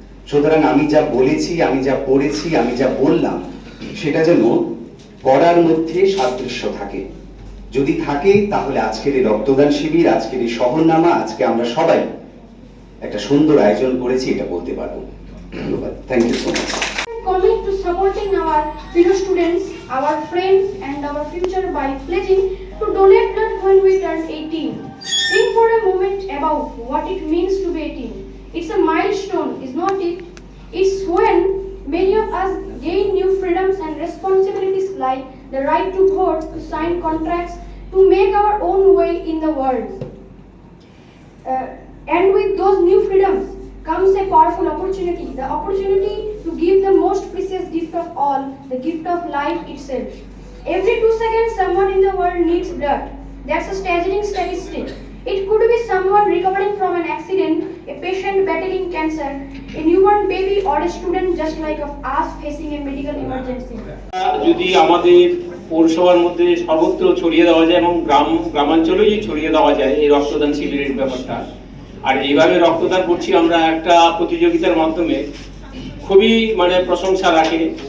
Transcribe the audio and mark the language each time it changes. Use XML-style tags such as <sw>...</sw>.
<bn>সুতরাং আমি যা বলেছি, আমি যা পড়েছি, আমি যা বললাম, সেটা যেন করার মধ্যে সাদৃশ্য থাকে। যদি থাকে তাহলে আজকের এই রক্তদান শিবির, আজকের এই শহরনামা, আজকে আমরা সবাই একটা সুন্দর আয়োজন করেছি, এটা বলতে পারবো। ধন্যবাদ।</bn> <en>Thank you so much. Commit to supporting our fellow students, our friends and our future by pledging to donate blood when we turn 18. Think for a moment about what it means to be 18. It's a milestone, is not it? It's when many of us gain new freedoms and responsibilities like the right to vote, to sign contracts, to make our own way in the world. And with those new freedoms comes a powerful opportunity, the opportunity to give the most precious gift of all, the gift of life itself. Every 2 seconds someone in the world needs blood. That's a staggering statistic. It could be someone recovering from an accident, a patient battling cancer, a newborn baby or a student just like of us facing a medical emergency.</en> <bn>যদি আমাদের পৌরসভার মধ্যে সর্বত্র ছড়িয়ে দেওয়া যায় এবং গ্রামাঞ্চলেই ছড়িয়ে দেওয়া যায় এই রক্তদান শিবিরের ব্যাপারটা, আর এইভাবে রক্তদান করছি আমরা একটা প্রতিযোগিতার মাধ্যমে, খুবই মানে প্রশংসা রাখে।</bn>